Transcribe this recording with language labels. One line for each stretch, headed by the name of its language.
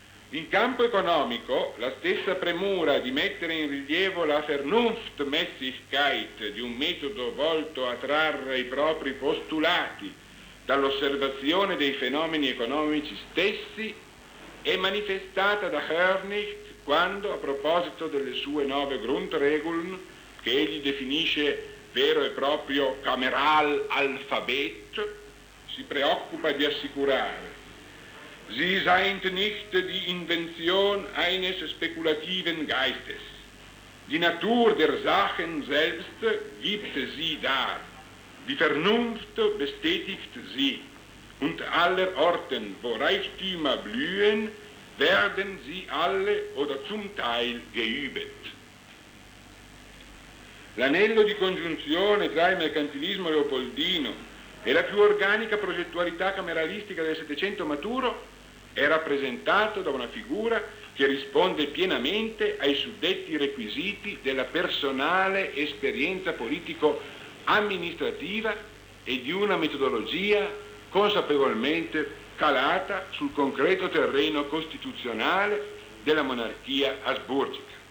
Italian: In campo economico, la stessa premura di mettere in rilievo la Vernunftmäßigkeit di un metodo volto a trarre i propri postulati dall'osservazione dei fenomeni economici stessi è manifestata da Hörnicht quando, a proposito delle sue 9 Grundregeln, che egli definisce vero e proprio Kameralalphabet, si preoccupa di assicurare
German: Sie seien nicht die Invention eines spekulativen Geistes. Die Natur der Sachen selbst gibt sie dar. Die Vernunft bestätigt sie. Und aller Orten, wo Reichtümer blühen, werden sie alle oder zum Teil geübt.
Italian: L'anello di congiunzione tra il mercantilismo leopoldino e la più organica progettualità cameralistica del Settecento maturo è rappresentato da una figura che risponde pienamente ai suddetti requisiti della personale esperienza politico-amministrativa e di una metodologia consapevolmente calata sul concreto terreno costituzionale della monarchia asburgica.